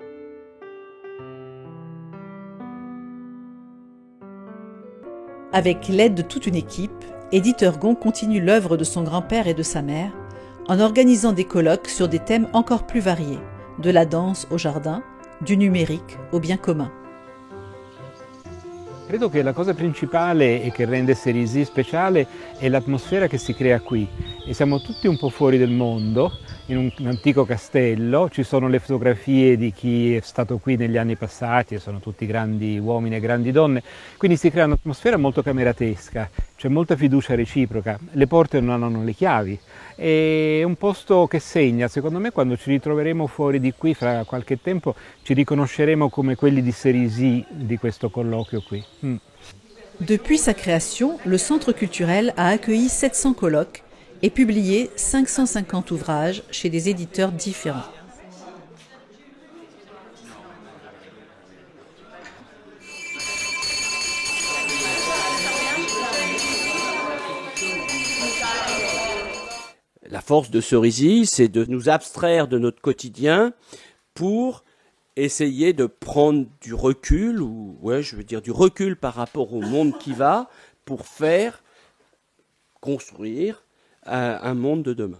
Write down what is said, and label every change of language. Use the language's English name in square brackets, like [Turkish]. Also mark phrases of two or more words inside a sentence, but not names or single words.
[French] Avec l'aide de toute une équipe, Édith Heurgon continue l'œuvre de son grand-père et de sa mère en organisant des colloques sur des thèmes encore plus variés, de la danse au jardin, du numérique au bien commun. [Italian] Credo che la cosa principale e che rende Cerisy speciale è l'atmosfera che si crea qui. E siamo tutti un po' fuori del mondo, in un antico castello, ci sono le fotografie di chi è stato qui negli anni passati, e sono tutti grandi uomini e grandi donne, quindi si crea un'atmosfera molto cameratesca, c'è molta fiducia reciproca, le porte non hanno le chiavi, è un posto che segna. Secondo me quando ci ritroveremo fuori di qui fra qualche tempo ci riconosceremo come quelli di Cerisy di questo colloquio qui. [French] Depuis sa création, le Centre culturel a accueilli 700 colloques et publié 550 ouvrages chez des éditeurs différents. La force de Cerisy, c'est de nous abstraire de notre quotidien pour essayer de prendre du recul, du recul par rapport au monde qui va, pour faire construire un monde de demain.